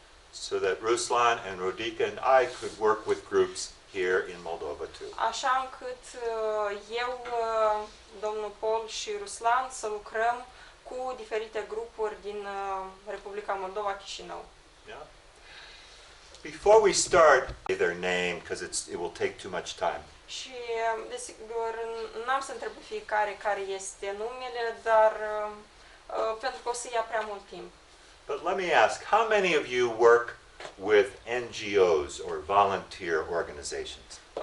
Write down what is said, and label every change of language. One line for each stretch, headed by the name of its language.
English: So that Ruslan and Rodica and I could work with groups here in Moldova too.
Romanian: Așa încât eu, domnul Paul și Ruslan să lucrăm cu diferite grupuri din Republica Moldova, Chișinău.
English: Yeah. Before we start, their name because it will take too much time.
Romanian: Și desigur n-am să întreb pe fiecare care este numele, dar pentru că o să ia prea mult timp.
English: But let me ask, how many of you work with NGOs or volunteer organizations?